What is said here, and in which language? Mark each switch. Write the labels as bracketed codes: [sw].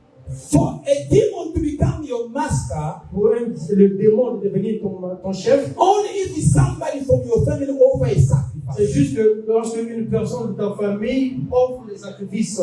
[en] For a demon to become your master, [fr] Pour le démon de devenir ton chef, [en] only if somebody from your family offer a sacrifice. [fr] c'est juste que lorsque une personne de ta famille offre des sacrifices.